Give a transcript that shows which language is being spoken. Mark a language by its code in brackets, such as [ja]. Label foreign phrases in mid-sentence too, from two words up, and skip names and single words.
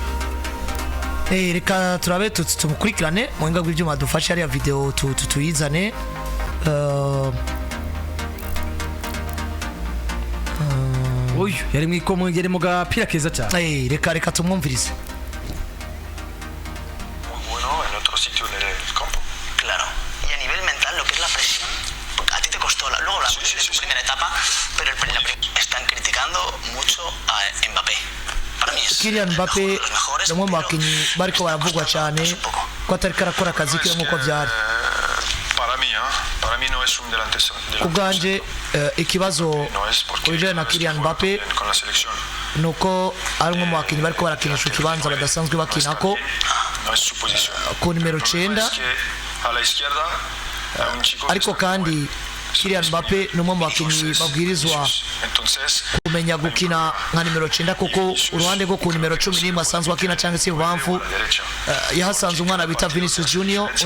[rn] reka turabe tumukurikirane mu ngabwe byuma dufashe ari ya video tuyizane uyu yari mwikomo yari mu gapira keza cyane reka tumwumvirize. [es] Bueno, en otro sitio en el campo. Claro. Y a nivel mental, lo que es la presión, porque a ti te costó luego la primera etapa, pero están criticando mucho a Mbappé. Para mí es [rn] Kylian Mbappé no mu bakinyi bariko baravugwa cyane ko atari karakora akazi ke nkuko byari. [es] Para mí no es un delantero. [rn] Ubwanje ikibazo uje na Kylian Mbappé nuko ari mu bakinyi bariko barakinisha ikibanza badasanzwe bakinako ku nimero 9 ariko kandi Kylian Mbappé ni umwe mu bakinyi babwirizwa kumenya gukina nka nimero 9 kuko uruhande rwo ku nimero 11 asanzwe akina cyangwa se bamfu yahasanze umwana bita Vinicius Junior uno